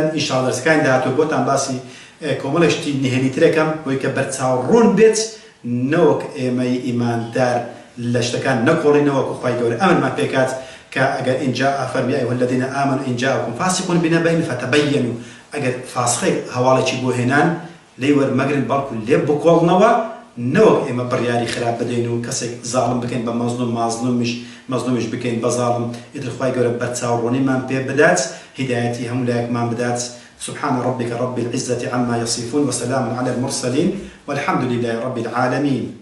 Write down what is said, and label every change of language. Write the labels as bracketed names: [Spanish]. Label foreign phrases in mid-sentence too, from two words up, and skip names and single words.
[Central Kurdish] ئینشاڵڵا دەرسەکانی داهاتوو بۆتان باسی کۆمەڵێک شتی نهێنیترێکم بۆی کە بەرچاوڕوون بێت، نەوەک ئێمەی ئیماندار لە شتەکان نەکۆڵینەوە وەکو خوای گەورە ئەمرمان پێکات کە ئەگەر ئینجا ئەفەرمی [Arabic] ئەیها الذین ئامنوا ئین جاءکم فاسق بنبأ فتبینوا، [Central Kurdish] ئەگەر فاسقێک هەواڵێکی بۆ هێنان لێی وەرمەگرن بەڵکو لێ بکۆڵنەوە، نەوەک ئێمە بڕیاری خراپ بدەین و کەسێک زاڵم بکەین بە مەزلومیش بکەین بە زاڵم. ئیتر خوای گەورە بەرچاوڕوونیمان پێ بدات، هیدایەتی هەموو لایەکمان بدات. [Arabic] سبحان ربك رب العزة عما يصفون وسلام على المرسلين والحمد لله رب العالمين.